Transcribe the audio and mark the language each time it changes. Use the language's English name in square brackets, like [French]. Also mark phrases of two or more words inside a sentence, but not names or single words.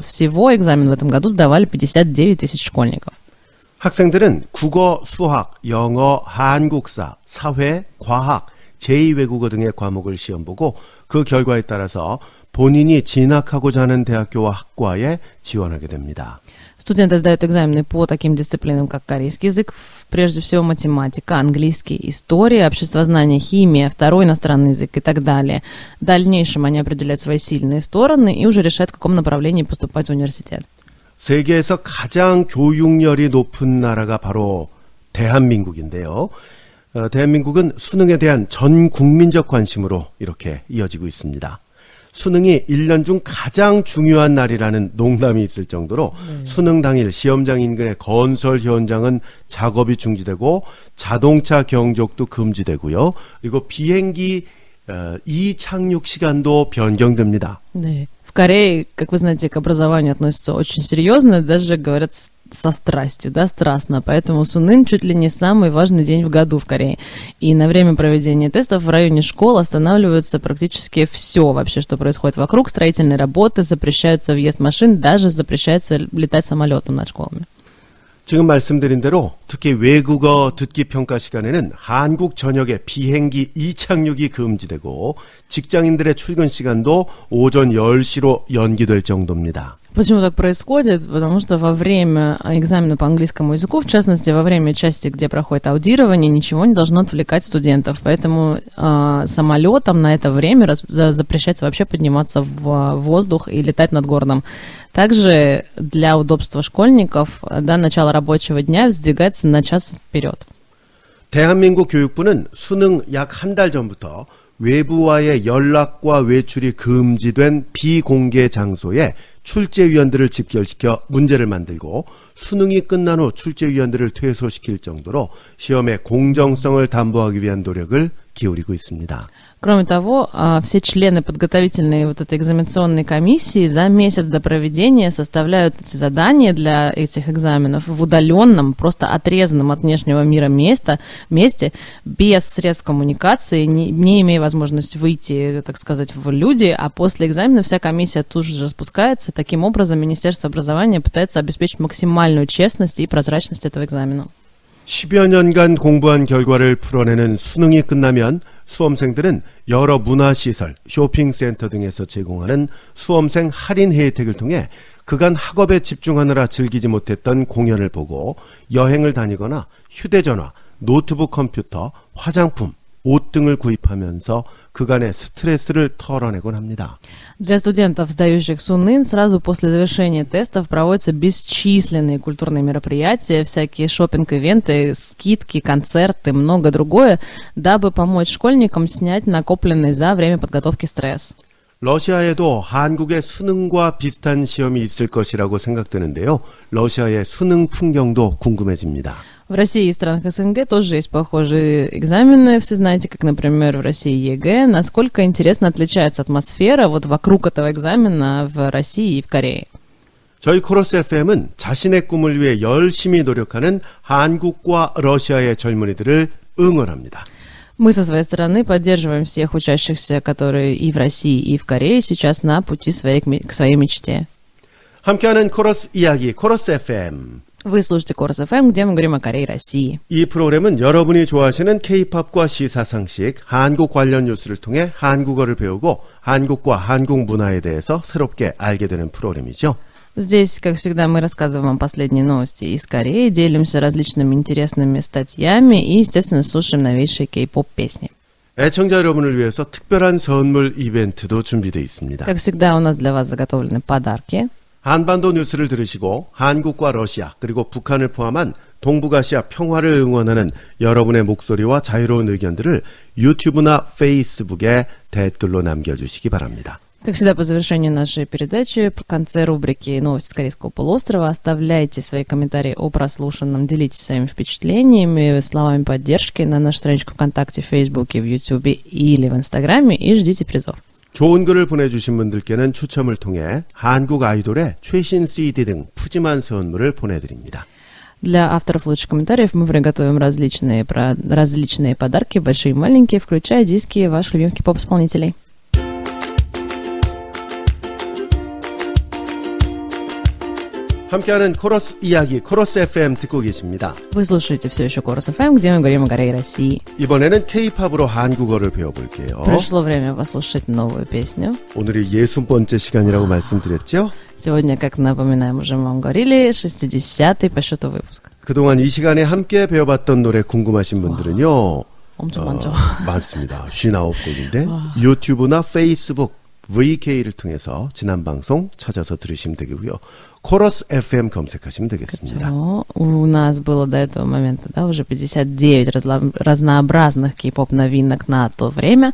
[Russian] Всего экзамен в этом году сдавали 59 тысяч школьников. [Korean] 학생들은 국어, 수학, 영어, 한국사, 사회, 과학, 제2외국어 등의 과목을 시험 보고 그 결과에 따라서 본인이 진학하고자 하는 대학교와 학과에 지원하게 됩니다. [Russian] Студенты сдают экзамены по таким дисциплинам, как корейский язык, прежде всего математика, английский, история, обществознание, химия, второй иностранный язык и так далее. В дальнейшем они определяют свои сильные стороны и уже решают, в каком направлении поступать в университет. [Korean] 세계에서 가장 교육열이 높은 나라가 바로 대한민국인데요. 대한민국은 수능에 대한 전 국민적 관심으로 이렇게 이어지고 있습니다. 수능이 1년 중 가장 중요한 날이라는 농담이 있을 정도로 수능 당일 시험장 인근의 건설 현장은 작업이 중지되고 자동차 경적도 금지되고요. 그리고 비행기 이착륙 시간도 변경됩니다. 네. [Russian] В Корее, как вы знаете, к образованию относятся очень серьезно, даже говорят со страстью, страстно. Поэтому Сунын чуть ли не самый важный день в году в Корее. И на время проведения тестов в районе школ останавливаются практически все вообще, что происходит вокруг. Строительные работы, запрещаются въезд машин, даже запрещается летать самолетом над школами. [Korean] 지금 말씀드린 대로 특히 외국어 듣기 평가 시간에는 한국 전역의 비행기 이착륙이 금지되고 직장인들의 출근 시간도 오전 10시로 연기될 정도입니다. [Russian] Почему так происходит? Потому что во время экзамена по английскому языку, в частности, во время части, где проходит аудирование, ничего не должно отвлекать студентов. Поэтому самолетам на это время запрещается вообще подниматься в воздух и летать над городом. Также для удобства школьников начало рабочего дня сдвигается на час вперед. [Korean] 대한민국 교육부는 수능 약 한 달 전부터 외부와의 연락과 외출이 금지된 비공개 장소에 출제위원들을 집결시켜 문제를 만들고 수능이 끝난 후 출제위원들을 퇴소시킬 정도로 시험의 공정성을 담보하기 위한 노력을 기울이고 있습니다. [Russian] Кроме того, все члены подготовительной этой экзаменационной комиссии за месяц до проведения составляют эти задания для этих экзаменов в удаленном, просто отрезанном от внешнего мира месте, без средств коммуникации, не имея возможности выйти, так сказать, в люди, а после экзамена вся комиссия тут же распускается. Таким образом, Министерство образования пытается обеспечить максимальную честность и прозрачность этого экзамена. [Korean] 10여 년간 공부한 결과를 풀어내는 수능이 끝나면 수험생들은 여러 문화시설, 쇼핑센터 등에서 제공하는 수험생 할인 혜택을 통해 그간 학업에 집중하느라 즐기지 못했던 공연을 보고 여행을 다니거나 휴대전화, 노트북 컴퓨터, 화장품, 옷 등을 구입하면서 그간의 스트레스를 털어내곤 합니다. [Russian] Для студентов, сдающих СУНЫН, сразу после завершения тестов проводятся бесчисленные культурные мероприятия, всякие шопинг-ивенты, скидки, концерты, много другое, дабы помочь школьникам снять накопленный за время подготовки стресс. [Korean] 러시아에도 한국의 수능과 비슷한 시험이 있을 것이라고 생각되는데요. 러시아의 수능 풍경도 궁금해집니다. [Russian] В России и странах СНГ тоже есть похожие экзамены, все знаете, как, например, в России ЕГЭ. Насколько интересно отличается атмосфера вот вокруг этого экзамена в России и в Корее? [Korean] 저희 코러스 FM은 자신의 꿈을 위해 열심히 노력하는 한국과 러시아의 젊은이들을 응원합니다. [Russian] Мы со своей стороны поддерживаем всех учащихся, которые и в России, и в Корее сейчас на пути к своей мечте. [Korean] 함께하는 코러스 이야기, 코러스 FM. [Russian] Вы слушаете Корс ФМ, где мы говорим о Корее и России. [Korean] 이 프로그램은 여러분이 좋아하시는 K-팝과 시사상식, 한국 관련 뉴스를 통해 한국어를 배우고 한국과 한국 문화에 대해서 새롭게 알게 되는 프로그램이죠. [Russian] Здесь, как всегда, мы рассказываем вам последние новости из Кореи, делимся различными интересными статьями и, естественно, слушаем новейшие кей-поп песни. [Korean] 애청자 여러분을 위해서 특별한 선물 이벤트도 준비되어 있습니다. [Russian] Как всегда, у нас для вас заготовлены подарки. [Korean] 한반도 뉴스를 들으시고 한국과 러시아 그리고 북한을 포함한 동북아시아 평화를 응원하는 여러분의 목소리와 자유로운 의견들을 유튜브나 페이스북에 댓글로 남겨주시기 바랍니다. [Russian] Как всегда, по завершению нашей передачи, в конце рубрики «Новости с Корейского полуострова» оставляйте свои комментарии о прослушанном, делитесь своими впечатлениями, словами поддержки на нашей страничке ВКонтакте, в Фейсбуке, в Ютубе или в Инстаграме и ждите призов. [Korean] 좋은 글을 보내주신 분들께는 추첨을 통해 한국 아이돌의 최신 CD 등 푸짐한 선물을 보내드립니다. [Russian] Для авторов лучших комментариев мы приготовим различные подарки, большие и маленькие, включая диски ваших любимых кей-поп-исполнителей. [Korean] 함께하는 코러스 이야기, 코러스 FM 듣고 계십니다. [Russian] Вы слушаете все еще Корс ФМ, где мы говорим о Корее и России. [Korean] 이번에는 K-팝으로 한국어를 배워볼게요. [Russian] Пришло время послушать новую песню. [Korean] 오늘이 60번째 시간이라고 말씀드렸죠? [Russian] Сегодня, как напоминаем, уже мы вам говорили, 60-й по счету выпуск. [Korean] 그동안 이 시간에 함께 배워봤던 노래 궁금하신 분들은요. 엄청 많죠. 많습니다. 59곡인데 유튜브나 페이스북, VK를 통해서 지난 방송 찾아서 들으시면 되고요. 코러스 FM 검색하시면 되겠습니다. [Russian] У нас было до этого момента, да, уже 59 разнообразных кей-поп новинок на то время.